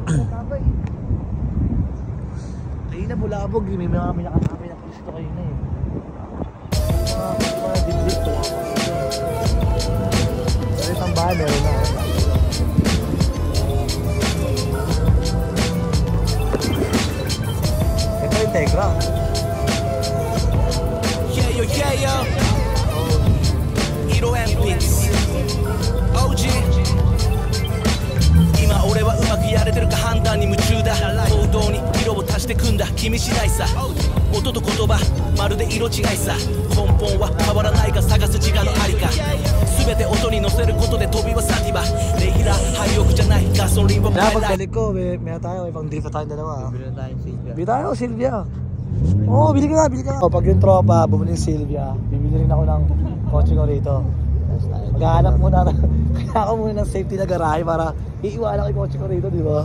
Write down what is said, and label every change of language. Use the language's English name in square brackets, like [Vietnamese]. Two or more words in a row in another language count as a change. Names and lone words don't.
[Filipino] Kanina bulabog, may mga nakakapin na pulis ito kanina eh. Mga dibdib wala pa. Pero itang bahay meron na. Ito yung Tegra. [Japanese] Yeah. [English] Hero and Blitz OG [Japanese] 今俺はうまくやれてるか判断に夢中だ行動に色を足してくんだ君次第さ音と言葉まるで色違いさ根本は変わらないが探す自我のありか全て音に乗せることで飛びはサティバレギュラー廃屋じゃないガソリンは [Filipino] Kaya pagbalik ko, may tayo, may pang drift na tayo dalawa. Bili na tayong Silvia. Bili tayo, Silvia. Oo, bili ka nga. Pag yung tropa, bumili yung Silvia, bibili rin ako ng kotse ko rito. Maghahanap muna, kaya ako muna ng safety na garahe para iiwanan ko yung kotse ko rito, di ba?